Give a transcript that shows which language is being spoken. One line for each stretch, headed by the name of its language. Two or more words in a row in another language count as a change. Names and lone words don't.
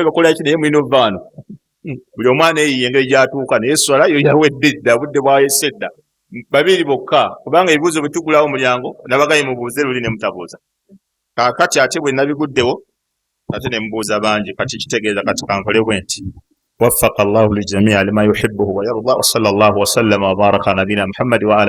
Ganda: bakola ki naye mulina ova wano buli omwana eyiye engeri gy'atuuka naye esswala yo yawedde dda budde bwayese dda babiri bokka kubanga ebibuuzo bwe tugulawo omulyango nabagaye mubuuze luli ne mutabuuza kaakati ate bwe nabiguddewo ate ne mubuuza bangi kati kitegeeza kati kankole bwe nti
Arabic: وفق الله للجميع لما يحبه ويرضى وصلى الله وسلم وبارك على نبينا محمد وعلى